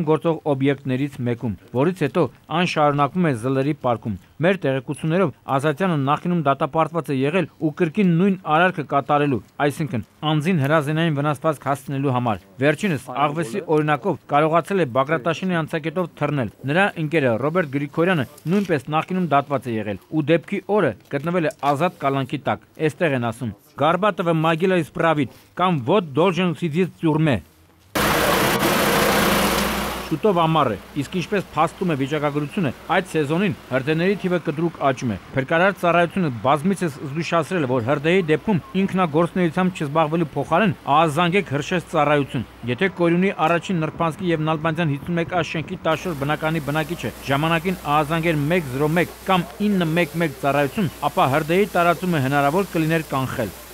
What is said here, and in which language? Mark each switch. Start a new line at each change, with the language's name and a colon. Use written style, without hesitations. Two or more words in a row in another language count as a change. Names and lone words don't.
Armenian: գործող օբյեկտներից մեկում, որից հետո այն շարունակվում է Զլերի պարկում։ Մեր տեղեկություններով Ազատյանը նախինում դատապարտված է եղել ու կրկին նույն արարքը կատարելու, այսինքն անձին հրազենային վնասվածք հասցնելու համար։ Վերջինս աղվեսի օրինակով կարողացել է Բագրատաշենի անցակետով թռնել։ Նրա ընկերը Ռոբերտ Գրիգորյանը նույնպես նախինում դատված է եղել ու դեպքի օրը գտնվել է ազատ կալանքի տակ։ Այստեղ են ասում.
Russian: Горбатова могила исправить, կամ вот должен сидеть в тюрьме։
Armenian: Շուտով ամառ է, իսկ ինչպես փաստում է վիճակագրությունը, այդ սեզոնին հրդեհների թիվը կտրուկ աճում է։ Փրկարար ծառայությունը բազմիցս զգուշացրել է, որ հրդեհի դեպքում ինքնագործունեությամբ չզբաղվելու փոխարեն ահազանգեք հրշեջ ծառայություն։ Եթե Կորյունի առաջին Նրբանցքի եւ Նալբանդյան 51 շենքի 14 բնականի բնակիչը ժամանակին ահազանգեր 101 կամ 911 ծառայություն, ապա հրդեհի տարածումը հնարավոր կլիներ կանխել։